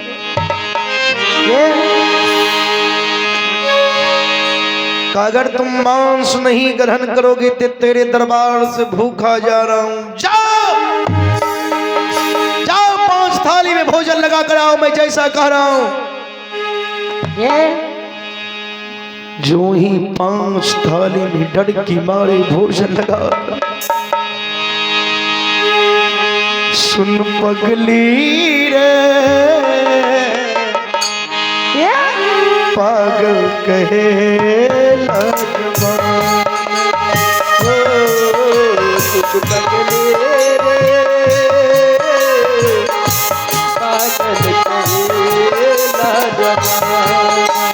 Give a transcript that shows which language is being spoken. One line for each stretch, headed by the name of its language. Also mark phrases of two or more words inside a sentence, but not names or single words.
Hindi: अगर तुम मांस नहीं ग्रहण करोगे तो तेरे दरबार से भूखा जा रहा हूं। जाओ जाओ 5 थाली में भोजन लगा कर आओ, मैं जैसा कह रहा हूं। जो ही 5 थाली में डर की मारे भोजन लगा, सुन पगली रे पागल कहे लगवान, कुछ पगली रे पागल कहे लगवान।